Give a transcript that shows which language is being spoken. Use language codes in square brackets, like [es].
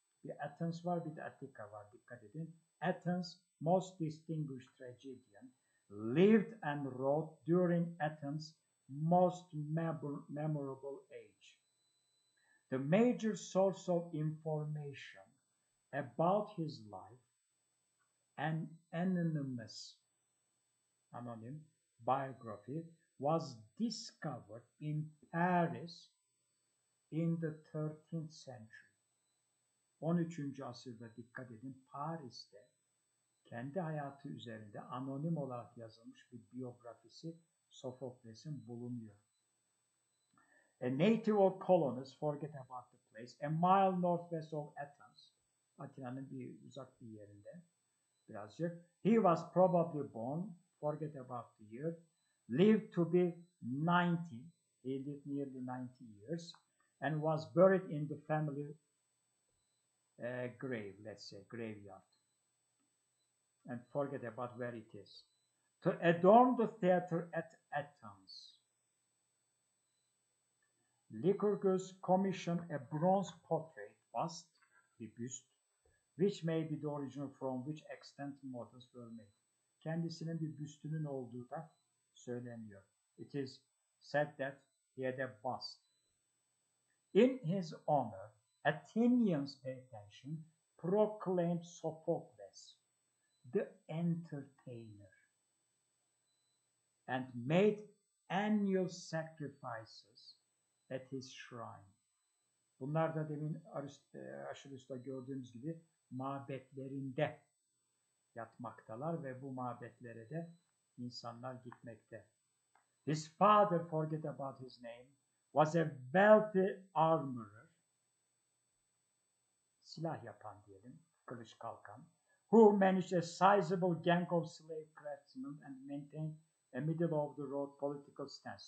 [tr] Bir Athens var, bir de Attica var, dikkat edin. [en] Athens' most distinguished tragedian lived and wrote during Athens' most memorable age. The major source of information about his life, an anonymous anonym biography, was discovered in Paris in the 13th century. [tr] 13. asırda dikkat edin, Paris'te kendi hayatı üzerinde anonim olarak yazılmış bir biyografisi Sophokles'in bulunuyor. [en] A native of colonists, forget about the place, a mile northwest of Athens, [tr] Atina'nın bir uzak bir yerinde birazcık. [en] He was probably born, forget about the year, lived to be 90, he lived nearly 90 years, and was buried in the family grave, let's say, graveyard. And forget about where it is. To adorn the theater at Athens, Lycurgus commissioned a bronze portrait, bust, [tr] bir büst, [en] which may be the original from which extant models were made. [tr] Kendisinin bir büstünün olduğu da söyleniyor. [en] It is said that he had a bust. In his honor, Athenians, pay attention, proclaimed Sophocles the entertainer and made annual sacrifices at his shrine. [tr] Bunlar da demin Aşilüs'te gördüğümüz gibi mabetlerinde yatmaktalar ve bu mabetlere de insanlar gitmekte. [en] His father, forget about his name, was a wealthy armorer, [tr] silah yapan diyelim, kılıç kalkan, [en] who managed a sizable gang of slave craftsmen and maintained a middle-of-the-road political stance.